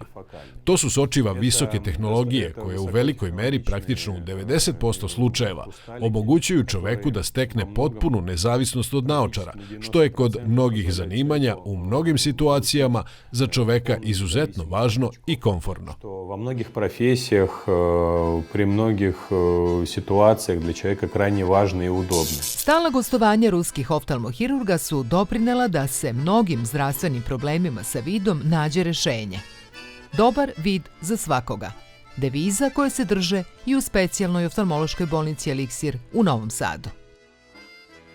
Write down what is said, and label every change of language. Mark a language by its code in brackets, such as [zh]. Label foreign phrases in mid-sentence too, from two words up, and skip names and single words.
[sr] To su sočiva visoke tehnologije koje u velikoj meri, praktično u 90% slučajeva, omogućuju čoveku da stekne potpunu nezavisnost od naočara, što je kod mnogih zanimanja u mnogim situacijama za čoveka izuzetno važno i komfortno. [ru] Во многих профессиях, при многих ситуациях для человека крайне важно и удобно. [sr] Stalna gostovanja ruskih oftalmohirurga su doprinela da se mnogim zdravstvenim problemima sa vidom nađe rešenje. Dobar vid za svakoga. Deviza koje se drže i u specijalnoj oftalmološkoj bolnici Eliksir u Novom Sadu.